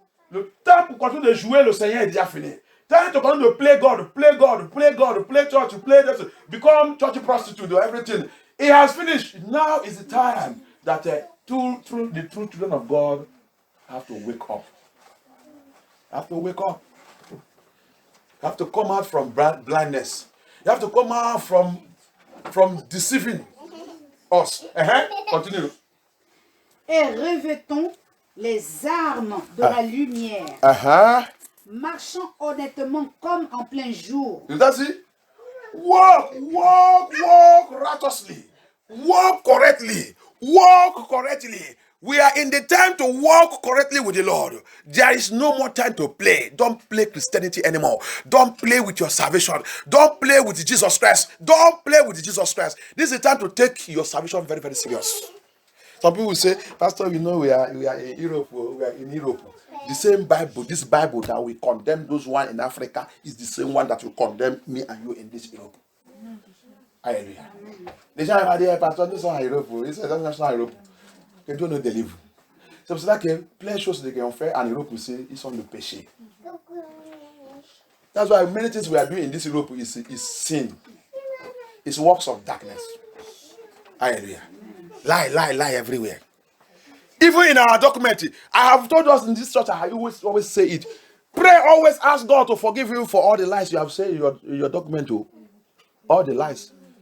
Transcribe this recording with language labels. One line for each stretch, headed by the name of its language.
French: Le temps pour continuer de jouer le Seigneur est déjà fini.
English: Time to continue to play God, play God, play God, play church, play this, become church prostitute or everything. It has finished. Now is the time that the true children of God have to wake up. Have to wake up. Have to come out from blindness. You have to come out from deceiving us. Continue.
French: Et revêtons les armes de la lumière, marchant honnêtement comme en plein jour.
English: That's it. Walk righteously. Walk correctly. Walk correctly. We are in the time to walk correctly with the Lord. There is no more time to play. Don't play Christianity anymore. Don't play with your salvation. Don't play with Jesus Christ. Don't play with Jesus Christ. This is the time to take your salvation very, very serious. Some people say, Pastor, we are in Europe. We are in Europe. The same Bible, this Bible that we condemn those one in Africa is the same one that will condemn me and you in this Europe. Hallelujah.
French: Les gens vont dire, Pasteur, nous sommes en Europe. Ils sont en Europe. Que Dieu nous délivre. C'est pour cela que plein de choses qu'on fait en Europe aussi, ils sont le péché.
English: That's why many things we are doing in this Europe is sin. It's works of darkness. Hallelujah. Lie everywhere. Even in our document, I have told us in this church, I always say it. Pray, always ask God to forgive you for all the lies you have said in your document. All the lies.